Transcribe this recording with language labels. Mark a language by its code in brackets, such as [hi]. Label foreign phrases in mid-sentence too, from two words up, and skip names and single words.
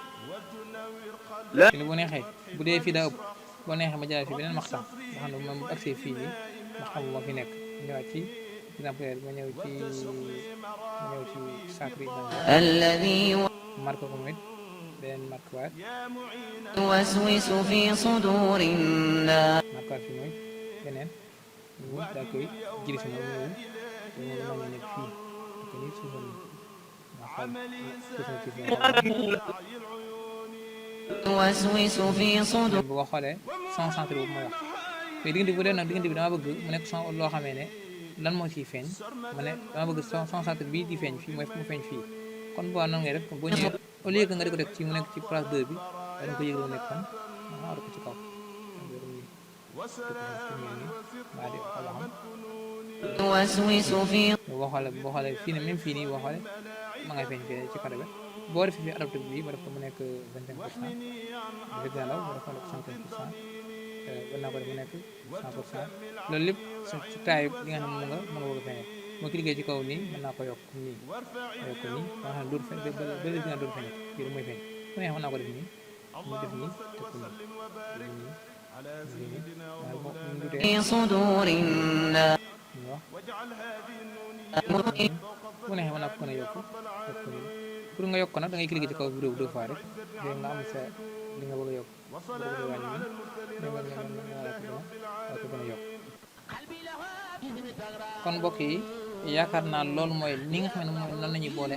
[wo] fi ne bu neexee bu dee fii daa ëpp boo neexee ma jëlaat fii beneen maxtam nga xam ne moom bu agsee fii nii maxtam moo fi nekk ñëwaat ci exemple ma ñëw ci sacré [ar] الذي [wo] marque ko mit beneen marque waat [ar] يوسوس في صدور الناس [wo] marque waat fi mooy beneen ñu daa koy jëli si moom ñëw moom mën na nekk fii ak ni suufam nga xool suufam ci [ar] يوسوس في صدور [wo] bu ko xoolee [fr] son centre [wo] boobu mooy wax mais diggante bu dee nag diggante bi dama bëgg mu nekk son loo xamee ne lan moo ciy feeñ ma ne dama bëgg son centre bii di feeñ fii mooy mu feeñ fii kon bu baax noonu ngay def boo ñëwee [fr] au lieu que [wo] nga di ko teg ci mu nekk ci place 2 bi dañ ko yëgal mu nekk fan nga war ko ci kaw [ar] يوسوس في [wo] boo xoolee fii ne même fii nii boo xoolee ma ngay feeñ fii ci côté bi boo defee fii adapté bi ba def ko mu nekk 25% dafa gën a law ba def ko nekk 50% war naa ko def mu nekk 100% loolu lépp ci taay li nga xam ne mën nga bëgg a feeñal moo cliqué ci kaw nii mën naa ko yokk nii ma yokk nii ba nga xam ne dootu feeñ ba léegi dina dootu feeñal fii mooy feeñ su neexee mën naa ko def nii mu def nii teg ko nii waaye boo mu dutee [ar] في صدور الناس [wo] ñu wax bu neexee mën naa ko gën a yokk ko nii pour nga yokk ko nag da ngay cliquer ci kaw vidéo bi 2 fois rek léegi nga am sa li nga bëgg a yokk boo ko bëgg a wàññi nii nga ko gën a yokk kon mbokk yi yaakaar naa loolu mooy li nga xam ne mooy nan la ñuy boole